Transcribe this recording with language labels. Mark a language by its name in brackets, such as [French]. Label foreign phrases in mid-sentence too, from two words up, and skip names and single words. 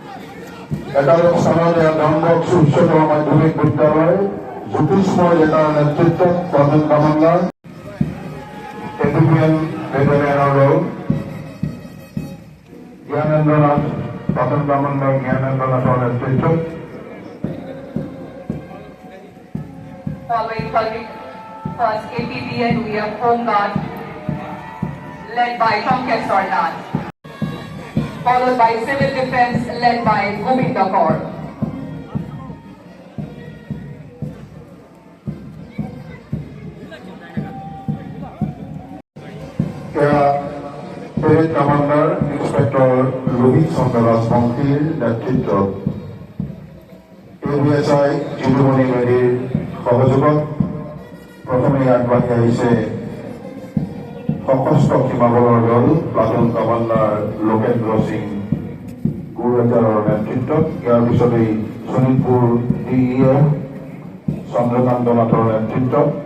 [Assamese] একাদশ স্থানে ডনবক্স উচ্চতর মাধ্যমিক বিদ্যালয় জ্যোতিষময় নেতার নেতৃত্ব প্রধান কমান্ডার এডিপিএন ব্যাটালিয়ন জ্ঞানেন্দ্রনাথ প্রধান কমান্ডার জ্ঞানেন্দ্রনাথের নেতৃত্ব [English] Following first APBN, we have Home Guard led by Tomkesh Sornat, followed by Civil Defense led by Govinda Kaur. [Assamese] পেরেড কমান্ডার ইন্সপেক্টর লোহিত চন্দ্র রাজবংশীর নেতৃত্ব এবিএসআই জিতুমণি মেধিৰ সহযোগত প্ৰথমে আগবাঢ়ি আহিছে সশস্ত্ৰ সীমাবলৰ দল প্লাটুন কমান্ডাৰ লোকেন্দ্ৰ সিং গুৰজাৰৰ নেতৃত্বত ইয়াৰ পিছতেই শোণিতপুৰ ডিইএ চন্দ্ৰকান্ত নাথৰ নেতৃত্বত